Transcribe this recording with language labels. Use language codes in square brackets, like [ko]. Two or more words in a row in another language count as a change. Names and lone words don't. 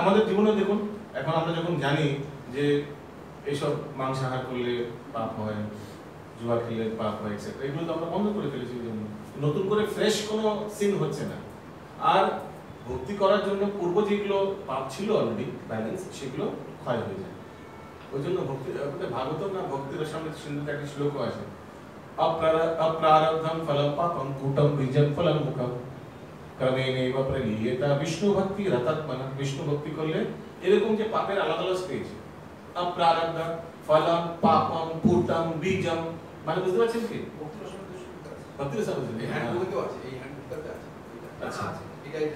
[bn] আমাদের জীবনে দেখুন, এখন আমরা যখন জানি যে এইসব মাংসাহার করলে পাপ হয়, জুয়া খেলে পাপ হয়, এক্সেট্রা, এগুলো তো আমরা বন্ধ করে ফেলেছি। নতুন করে ফ্রেশ কোনো সিন হচ্ছে না। আর ভক্তি করার জন্য পূর্ব যেগুলো পাপ ছিল [en] already balance, [bn] সেগুলো ক্ষয় হয়ে যায়। ওই জন্য ভক্তি ভাগবত না ভক্তির সামনে সিন্ধুতে একটা শ্লোক আছে, [sa] অপ্রারব্ধম ফলম পাপম কূটম বীজম ফলম মুখম ক্রমেণেব প্রলীয়েতা বিষ্ণু ভক্তি রতাত্মনা। [bn] বিষ্ণু ভক্তি করলে এরকম যে পাপের আলাদা আলাদা স্টেজ, [sa] অপ্রারব্ধ ফলম পাপম কূটম বীজম, [bn] মানে বুঝতে পারছেন কি? ভক্তির সামনে এই হ্যান্ডবুকেও আছে, এই হ্যান্ডবুকটাতে আছে। আচ্ছা এটাই আছে।